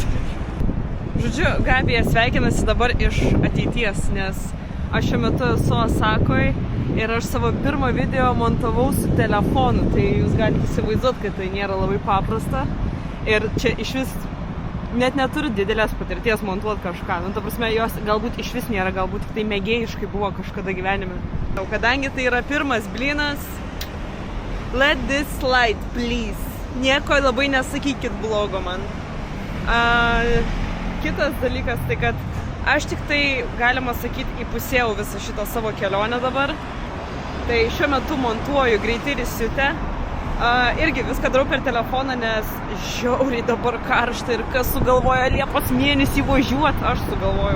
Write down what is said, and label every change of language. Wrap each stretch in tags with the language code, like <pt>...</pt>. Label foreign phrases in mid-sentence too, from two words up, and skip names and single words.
<lt>Žodžiu, Gabija sveikinasi dabar iš ateities, nes aš šiuo metu esu Osakoj ir aš savo pirmą video montavau su telefonu, tai jūs galite įsivaizduoti, kad tai nėra labai paprasta. Ir čia iš vis net neturi didelės patirties montuoti kažką. Nu, ta prasme, jos galbūt iš vis nėra, galbūt tik tai mėgėjiškai buvo kažkada gyvenime. Kadangi tai yra pirmas blynas,</lt> <en>let this slide, please.</en> <lt>Nieko labai nesakykit blogo man. Kitas dalykas tai, kad aš tik tai, galima sakyti, įpusėjau visą šitą savo kelionę dabar. Tai šiuo metu montuoju greitį ir įsiutę. Irgi viską darau per telefoną, nes žiauriai dabar karšta ir kas sugalvoja Liepos mėnesį važiuoti, aš sugalvojau.</lt>